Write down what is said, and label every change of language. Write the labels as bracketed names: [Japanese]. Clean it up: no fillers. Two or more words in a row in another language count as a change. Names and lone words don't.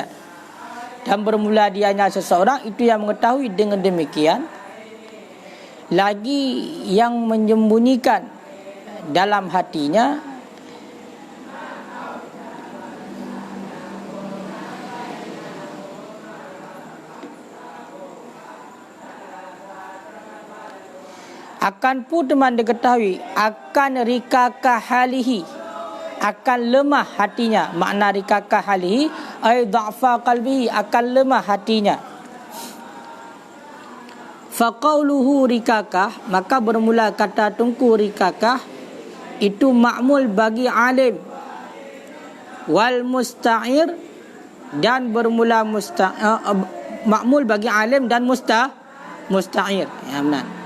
[Malay] Dan bermula dianya seseorang, itu yang mengetahui dengan demikian, lagi yang menyembunyikan dalam hatinya, akan pun teman diketahui akan [Arabic] ركاكة حاله, [Malay] akan lemah hatinya. [Arabic] Makna ركاكة حاله أي ضعف قلبه, [Malay] akan lemah hatinya. [Arabic] فقوله ركاكة, [Malay] maka bermula kata tungku rikakah itu ma'mul bagi alim, [Arabic] والمستعير, [Malay] dan bermula ma'mul bagi alim dan musta'ir, ya benar.